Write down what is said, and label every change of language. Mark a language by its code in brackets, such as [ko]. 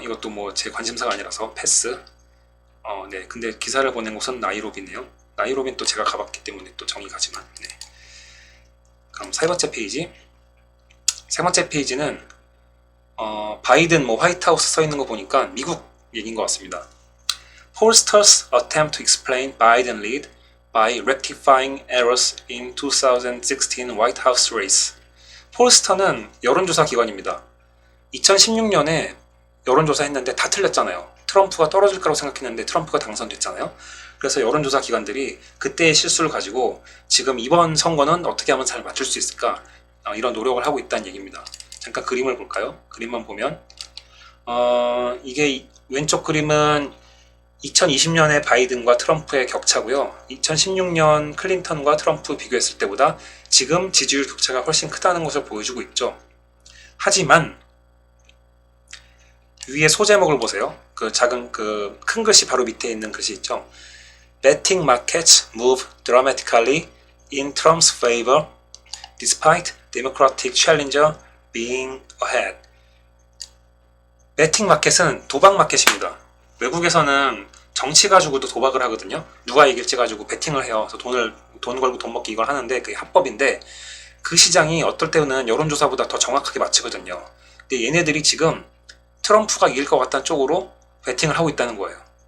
[ko] 이것도 뭐 제 관심사가 아니라서 패스. 네, 근데 기사를 보낸 곳은 나이로비네요. 나이로비는 또 제가 가봤기 때문에 또 정이 가지만. 네. 그럼 세 번째 페이지. 세 번째 페이지는 바이든 뭐 화이트하우스 써 있는 거 보니까 미국 얘기인 것 같습니다. [en] Pollsters attempt to explain Biden lead by rectifying errors in 2016 White House race. [ko] 폴스터는 여론조사 기관입니다. 2016년에 여론조사 했는데 다 틀렸잖아요. 트럼프가 떨어질 거라고 생각했는데 트럼프가 당선됐잖아요. 그래서 여론조사 기관들이 그때의 실수를 가지고 지금 이번 선거는 어떻게 하면 잘 맞출 수 있을까 이런 노력을 하고 있다는 얘기입니다. 잠깐 그림을 볼까요? 그림만 보면 이게 왼쪽 그림은 2020년의 바이든과 트럼프의 격차고요. 2016년 클린턴과 트럼프 비교했을 때보다 지금 지지율 격차가 훨씬 크다는 것을 보여주고 있죠. 하지만 위에 소제목을 보세요. 그 작은 그 큰 글씨 바로 밑에 있는 글씨 있죠. [en] Betting markets move dramatically in Trump's favor despite Democratic challenger being ahead. [ko] 베팅 마켓은 도박 마켓입니다. 외국에서는 정치 가지고도 도박을 하거든요. 누가 이길지 가지고 베팅을 해요. 그래서 돈 걸고 돈 먹기 이걸 하는데 그게 합법인데 그 시장이 어떨 때는 여론조사보다 더 정확하게 맞추거든요. 근데 얘네들이 지금 트럼프가 이길 것 같다는 쪽으로 베팅을 하고 있다는 거예요.